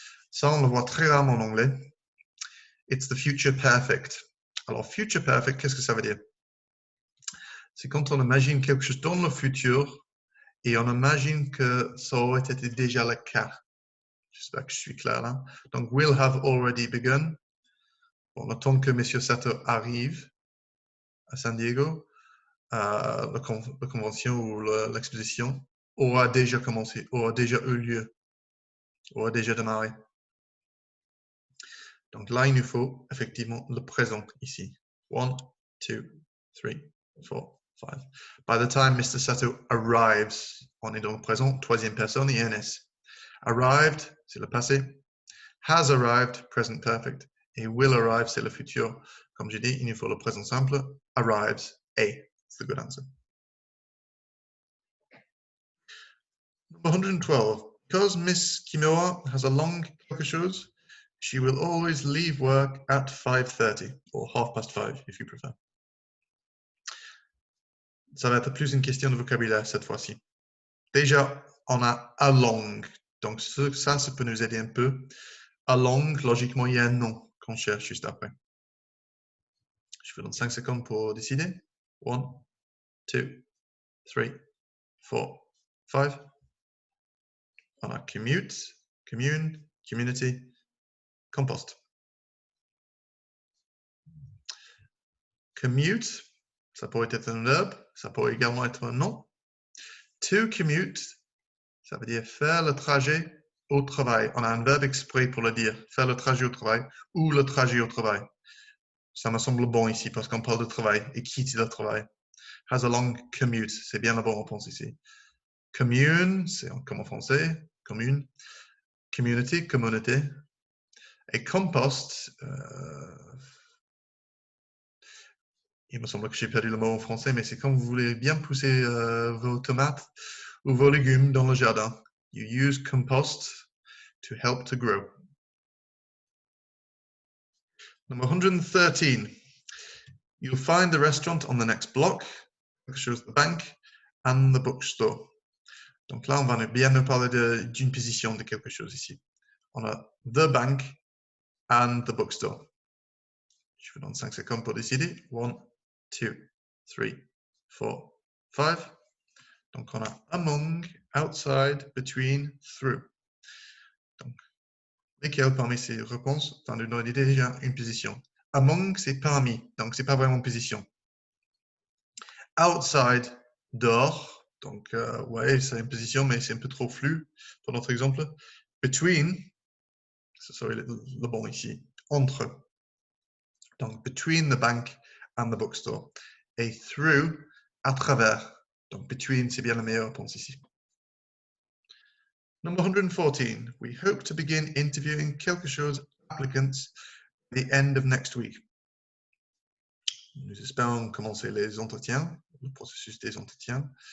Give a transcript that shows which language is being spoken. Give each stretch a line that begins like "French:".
French: Ça, on le voit très rarement en anglais.
English: It's the future perfect.
French: Alors, future perfect, qu'est-ce que ça veut dire? C'est quand on imagine quelque chose dans le futur et on imagine que ça aurait été déjà le cas. J'espère que je suis clair là.
English: Donc, will have already begun.
French: On attend que M. Sato arrive à San Diego. La convention ou l'exposition aura déjà commencé, aura déjà eu lieu, aura déjà démarré. Donc là, il nous faut effectivement le présent ici. 1, 2, 3, 4, 5.
English: By the time Mr.
French: Sato arrives, on est dans le présent, troisième personne, INS. Arrived, c'est le passé. Has arrived, present perfect. Et will arrive, c'est le futur. Comme j'ai dit, il nous faut le présent simple.
English: Arrives, a. It's the good answer. Number 112. Because Miss Kimura has a long
French: quelque chose,
English: she will always leave work at 5:30 or 5:30 if you prefer.
French: Ça va être plus une question de vocabulaire cette fois-ci. Déjà, on a a long. Donc ça peut nous aider un peu. A long, logiquement, il y a un nom qu'on cherche juste après. Je vous donne 5 secondes pour décider. 1, 2, 3, 4, 5. On a commute, commune, community, compost. Commute, ça pourrait être un verbe, ça pourrait également être un nom. To commute, ça veut dire faire le trajet au travail. On a un verbe exprès pour le dire, faire le trajet au travail ou le trajet au travail. Ça me semble bon ici parce qu'on parle de travail et quitter le travail.
English: Has a long commute,
French: c'est bien la bonne réponse ici. Commune, c'est comme en français, commune. Community, communauté. Et compost, il me semble que j'ai perdu le mot en français, mais c'est quand vous voulez bien pousser vos tomates ou vos légumes dans le jardin.
English: You use compost to help to grow. Number 113. You'll find the restaurant on the next block, which shows the bank and the bookstore.
French: Donc là, on va bien nous parler d'une position de quelque chose ici.
English: On a the bank and the bookstore.
French: Je vous donne 5 secondes pour décider. 1, 2, 3, 4, 5. Donc on a among, outside, between, through. Donc, lesquelles parmi ces réponses vont nous donner déjà une position? Among, c'est parmi, donc c'est pas vraiment une position. Outside, dehors, donc ouais, c'est une position, mais c'est un peu trop flou pour notre exemple. Between, ce serait le bon ici, entre.
English: Donc, between the bank and the bookstore.
French: Et through, à travers. Donc, between, c'est bien la meilleure réponse ici.
English: Number 114. We hope to begin interviewing
French: quelque chose
English: applicants at the end of next week.
French: Nous espérons commencer les entretiens, le processus des entretiens.